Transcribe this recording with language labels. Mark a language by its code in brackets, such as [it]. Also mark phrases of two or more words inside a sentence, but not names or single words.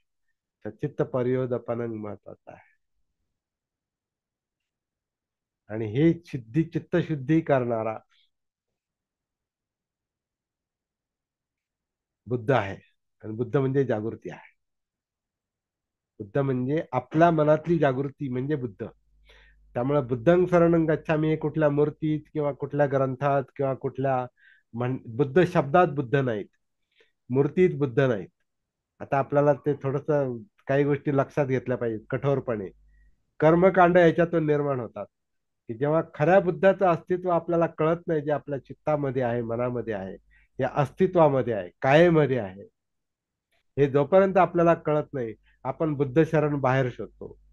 [pi] सचित्त परियोदपन [mr] महत्वाचं आहे. आणि ही सिद्धी, चित्तशुद्धी करणारा बुद्ध आहे. आणि बुद्ध म्हणजे जागृती आहे. बुद्ध म्हणजे आपल्या मनातली जागृती म्हणजे बुद्ध. त्यामुळे [pi] बुद्धं शरणं गच्छामी [mr] हे कुठल्या मूर्तीत किंवा कुठल्या ग्रंथात किंवा कुठल्या बुद्ध शब्दात बुद्ध नाहीत, मूर्तीत बुद्ध नाहीत. आता आपल्याला ते थोडस काही गोष्टी लक्षात घेतल्या पाहिजेत कठोरपणे. कर्मकांड याच्यातून निर्माण होतात, की जेव्हा खऱ्या बुद्धाचं अस्तित्व आपल्याला कळत नाही, जे आपल्या चित्तामध्ये आहे, मनामध्ये आहे, या अस्तित्वामध्ये आहे, कायेमध्ये आहे, हे जोपर्यंत आपल्याला कळत नाही, आपण बुद्ध शरण बाहेर शोधतो.